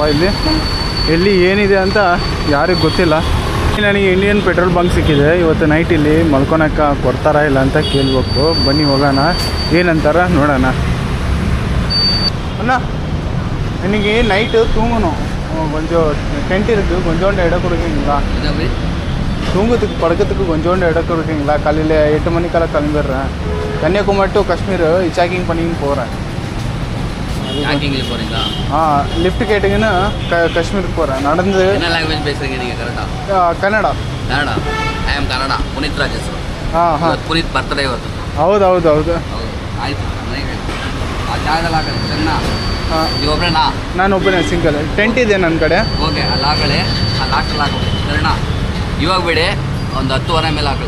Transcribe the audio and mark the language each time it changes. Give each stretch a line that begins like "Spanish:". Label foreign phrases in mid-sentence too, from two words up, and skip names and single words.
Kannada: ಎಲ್ಲಿ ಏನಿದೆ ಅಂತ ಯಾರಿಗೆ ಗೊತ್ತಿಲ್ಲ. ನನಗೆ
English: Indian petrol bunk
Kannada: ಸಿಕ್ಕಿದೆ. ಇವತ್ತು ನೈಟ್ ಇಲ್ಲಿ ಮಲ್ಕೊಳಕ್ಕೆ ಕೊಡ್ತಾರಾ ಇಲ್ಲ ಅಂತ ಕೇಳಬೇಕು. ಬನ್ನಿ ಹೋಗೋಣ, ಏನಂತಾರ ನೋಡೋಣ. ಅಣ್ಣ ನನಗೆ ನೈಟು ತೂಂಗನು
Tamil: கொஞ்சம் டென்ட் இருக்குது, கொஞ்சோண்டு இடம் கொடுக்குறீங்களா? தூங்கத்துக்கு படுக்கிறதுக்கு கொஞ்சோண்டு இடம் கொடுக்குறீங்களா? காலையில் 8 மணிக்கெல்லாம் கிளம்பிடுறேன். கன்னியாகுமரி டு காஷ்மீர் ஹிச்ஹைக்கிங் பண்ணின்னு போகிறேன். போகிறீங்களா? லிஃப்ட் கேட்டிங்கன்னா காஷ்மீருக்கு போகிறேன் நடந்து. என்ன ಲ್ಯಾಂಗ್ವೇಜ್ பேசுகிறீங்க நீங்கள்?
Kannada: ಕರೆಕ್ಟಾ? ಕನ್ನಡ.
English: I am
Kannada: ಕನ್ನಡ. ಪುನೀತ್ ರಾಜ್ ಹೆಸರು. ಪುನೀತ್ ಬರ್ತ್ಡೇ ಇವತ್ತು. ಹೌದು. ಆಯಿತು, ಆ ಜಾಗದಲ್ಲಿ ಹಾಕಲಿ ಚೆನ್ನ. ನೀವು ಒಬ್ಬರೇನಾ? ನಾನು ಒಬ್ಬನೇ, ಸಿಂಗಲ್. ಟೆಂಟ್ ಇದೆ ನನ್ನ ಕಡೆ. ಓಕೆ, ಅಲ್ಲಿ ಹಾಕಳಿ, ಅಲ್ಲಿ ಹಾಕಲಿ ಸರಿನಾ? ಇವಾಗ ಬಿಡಿ, ಒಂದು 10:30 ಮೇಲೆ ಹಾಕಲಿ.